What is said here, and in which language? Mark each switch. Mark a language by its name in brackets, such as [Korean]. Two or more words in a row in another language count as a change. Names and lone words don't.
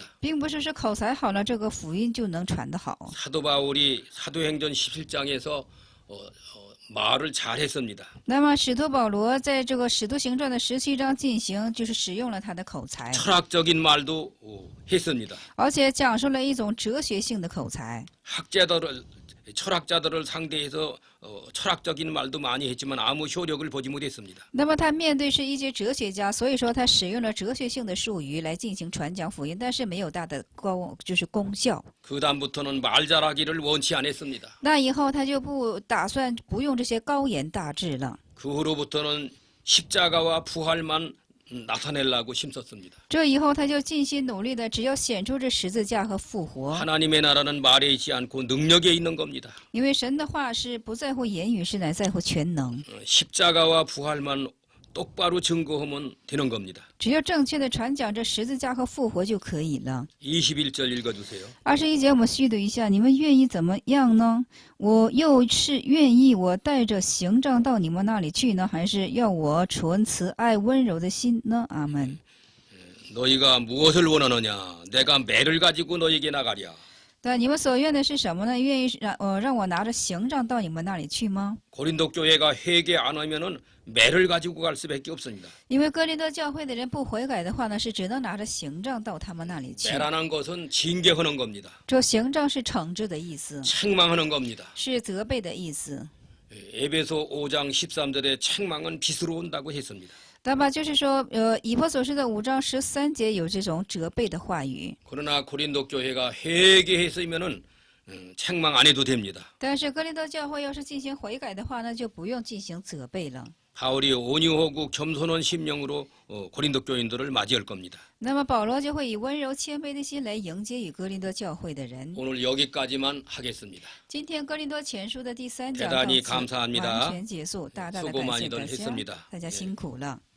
[Chinese] 并不是说口才好了，这个福音就能传得好。 [Korean] 사도 바울이 사도행전 17장에서 말을 잘했습니다. [Chinese] 那么使徒保罗在这个使徒行传的17章进行，就是使用了他的口才， [Korean] 철학적인 말도 했습니다. [Chinese] 而且讲述了一种哲学性的口才。 [Korean] 철학자들을 상대해서 철학적인 말도 많이 했지만 아무 효력을 보지 못했습니다. [Chinese] 那么他面对是一些哲学家，所以说他使用了哲学性的术语来进行传讲福音，但是没有大的功效。 [Korean] 그 다음부터는 말 잘하기를 원치 않았습니다. [Chinese] 那以后他就不打算不用这些高言大志了。 [Korean] 그 후로부터는 십자가와 부활만 나타내려고 힘썼습니다. [Chinese] 这以后他就尽心努力的，只要显出这十字架和复活。 [Korean] 하나님의 나라는 말에 있지 않고 능력에 있는 겁니다. [Chinese] 因为神的话是不在乎言语，是乃在乎全能。 [Korean] 십자가와 부활만 똑바로 증거하면 되는 겁니다. [Chinese] 只要正确的传讲这十字架和复活就可以了。 [Korean] 21절 읽어주세요. [Chinese] 21 节我们续读一下，你们愿意怎么样呢？我又是愿意我带着刑杖到你们那里去呢，还是要我存慈爱温柔的心呢？阿门。 [Korean] 너희가 무엇을 원하느냐? 내가 매를 가지고 너희에게 나가랴. [Chinese] 对，你们所愿的是什么呢？愿意让我拿着刑杖到你们那里去吗？ [Korean] 고린도 교회가 회개 안 하면은 매를 가지고 갈 수밖에 없습니다. [Chinese] 因为哥林多教会的人不悔改的话呢，是只能拿着刑杖到他们那里去。 [Korean] 매라는 것은 징계하는 겁니다. [Chinese] 这刑杖是惩治的意思， [Korean] 책망하는 겁니다. [Chinese] 是责备的意思。 [Korean] 에베소 5장 13절에 책망은 빛으로 온다고 했습니다. [Chinese] 那么就是说，以弗所书的5章13节有这种责备的话语。 [Korean] 그러나 고린도 교회가 회개했으면은 책망 안 해도 됩니다. [Chinese] 但是哥林多教会要是进行悔改的话呢，就不用进行责备了。 [Korean] 바울이 온유하고 겸손한 심령으로 고린도 교인들을 맞이할 겁니다. [Chinese] 那么保罗就会以温柔谦卑的心来迎接与哥林多教会的人。 [Korean] 오늘 여기까지만 하겠습니다. [Chinese] 今天哥林多前书的第3讲 [Korean] 대단히 [Chinese] 到此 [Korean] 감사합니다. [Chinese] 完全结束，大大的 [Korean] 수고 [Chinese] 感谢 [Korean] 많이들 [Chinese] 大家， [Korean] 했습니다. [Chinese] 大家辛苦了。